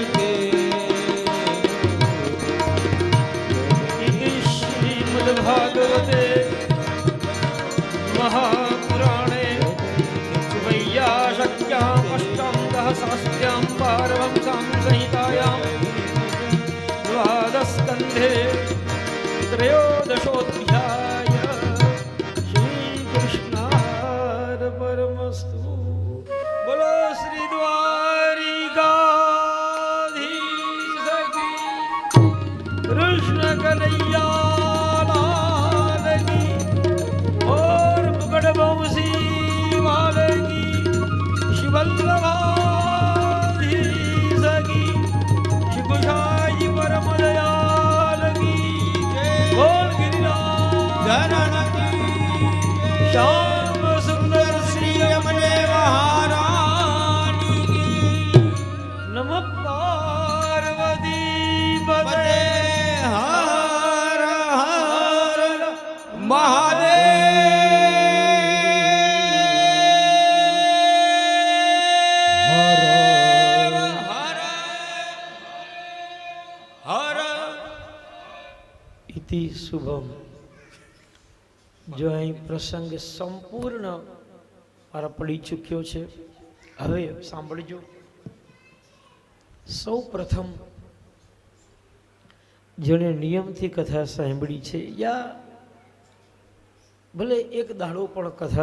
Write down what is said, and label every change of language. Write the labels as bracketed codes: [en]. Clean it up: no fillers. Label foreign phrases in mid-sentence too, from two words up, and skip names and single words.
[sa] श्रीमद्भागवते महापुराणे वैयाशक्याम अष्टांगः शास्त्र्याम पारवंसाम संहितायाम द्वादस्कन्धे त्रयोदशोध्याय श्रीकृष्णार्पणमस्तु. [hi] बोलो श्री द्वारिकाधीश की कृष्ण कनैया लाल की और मुकुट बंशी वाले की शिवल्लभाधीश की श्री गुसाई परम दयाल की बोल गिरिराज ધરણ श्याम सुंदर [gu] શ્રી અમને મહારાણી [sa] नम पार्वती પતે पते हर हर महादेव हर इति शुभम. [gu] જો અહીં પ્રસંગ સંપૂર્ણ મારા પડી ચૂક્યો છે. હવે સાંભળજો. સૌ પ્રથમ જેણે નિયમથી કથા સાંભળી છે યા ભલે એક દાડો પણ કથા